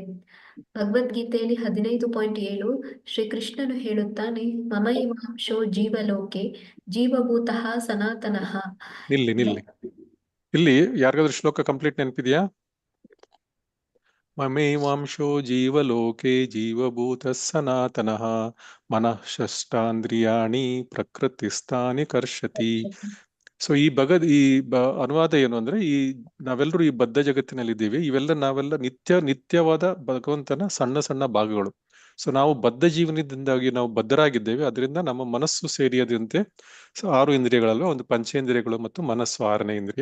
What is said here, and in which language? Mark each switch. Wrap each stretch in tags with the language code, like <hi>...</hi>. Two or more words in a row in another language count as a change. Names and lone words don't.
<kn>ಭಗವದ್ಗೀತೆಯಲ್ಲಿ 15.7 ಶ್ರೀಕೃಷ್ಣನು ಹೇಳುತ್ತಾನೆ,</kn> <sa>ममैवांशो जीवलोके जीवभूतः सनातनः.</sa> <kn>ಇಲ್ಲಿ ಯಾರಿಗಾದ್ರೂ ಶ್ಲೋಕ ಕಂಪ್ಲೀಟ್ ನೆನಪಿದೆಯಾ?</kn> <sa>ममैवांशो जीवलोके जीवभूत सनातनः मनः षष्टान्द्रियाणि प्रकृतिस्थानि कर्षति.</sa> <kn>ಸೊ ಈ ಅನುವಾದ ಏನು ಅಂದ್ರೆ, ನಾವೆಲ್ಲರೂ ಈ ಬದ್ಧ ಜಗತ್ತಿನಲ್ಲಿ ಇದ್ದೀವಿ. ನಾವೆಲ್ಲ ನಿತ್ಯವಾದ ಭಗವಂತನ ಸಣ್ಣ ಸಣ್ಣ ಭಾಗಗಳು. ಸೊ ನಾವು ಬದ್ಧ ಜೀವನದಿಂದಾಗಿ ನಾವು ಬದ್ಧರಾಗಿದ್ದೇವೆ, ಅದರಿಂದ ನಮ್ಮ ಮನಸ್ಸು ಸೇರಿಯದಂತೆ 6 ಇಂದ್ರಿಯಗಳಲ್ವ, ಒಂದು ಪಂಚೇಂದ್ರಿಯಗಳು ಮತ್ತು ಮನಸ್ಸು 6ನೇ ಇಂದ್ರಿಯ.</kn>